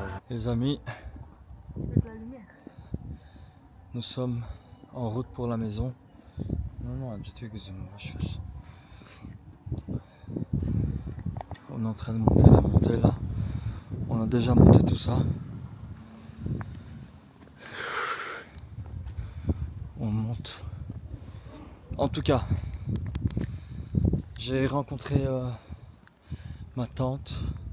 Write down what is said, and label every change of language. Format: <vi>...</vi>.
<fr>Les amis, nous sommes en route pour la maison.</fr> <tr>Non, acıtıyor gözümü, boş ver.</tr> <fr>On est en train de monter la montée là. On a déjà monté tout ça. On monte. En tout cas, j'ai rencontré ma tante.</fr>